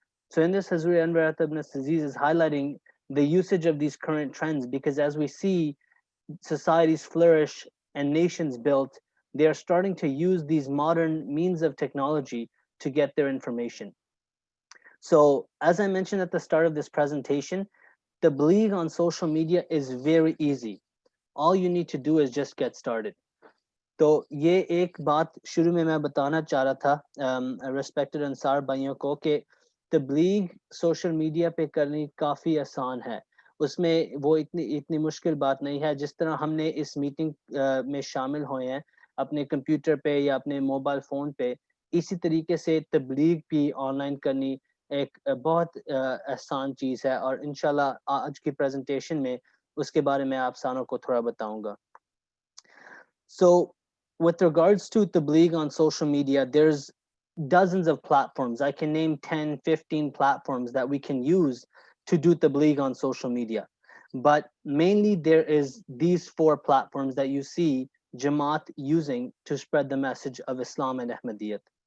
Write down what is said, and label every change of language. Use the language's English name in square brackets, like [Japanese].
[English] So in this, Hazur Anwar ibn Aziz is highlighting the usage of these current trends, because as we see societies flourish and nations built, they are starting to use these modern means of technology to get their information. So as I mentioned at the start of this presentation, the tabligh on social media is very easy. All you need to do is just get started. [Hindi] तो ये एक बात शुरू में मैं बताना चाह रहा था रेस्पेक्टेड अंसार भाइयों को कि तबलीग सोशल मीडिया पे करनी काफ़ी आसान है, उसमें वो इतनी मुश्किल बात नहीं है। जिस तरह हमने इस मीटिंग में शामिल हुए हैं अपने कंप्यूटर पे या अपने मोबाइल फ़ोन पे, इसी तरीके से तबलीग भी ऑनलाइन करनी एक बहुत आसान चीज़ है, और इंशाल्लाह आज की प्रेजेंटेशन में उसके बारे में आप सारों को थोड़ा बताऊंगा। [English] So with regards to tabligh on social media, there's dozens of platforms. I can name 10, 15 platforms that we can use to do tabligh on social media. But mainly there is these 4 platforms that you see Jamaat using to spread the message of Islam and Ahmadiyyat.